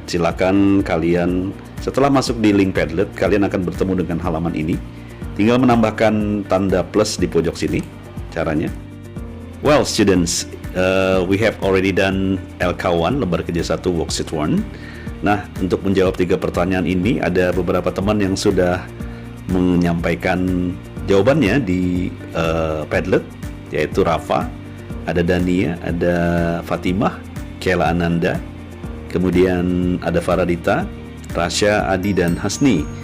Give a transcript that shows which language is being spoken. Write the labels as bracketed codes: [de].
[id] Silakan kalian setelah masuk di link Padlet, kalian akan bertemu dengan halaman ini. Tinggal menambahkan tanda plus di pojok sini. Caranya. [en] Well, students, we have already done LK1, [id] lembar kerja 1, [en] worksheet 1. [id] Nah, untuk menjawab 3 pertanyaan ini, ada beberapa teman yang sudah menyampaikan jawabannya di Padlet, yaitu Rafa, ada Dania, ada Fatimah, Kela Ananda, kemudian ada Faradita, Rasya, Adi, dan Hasni.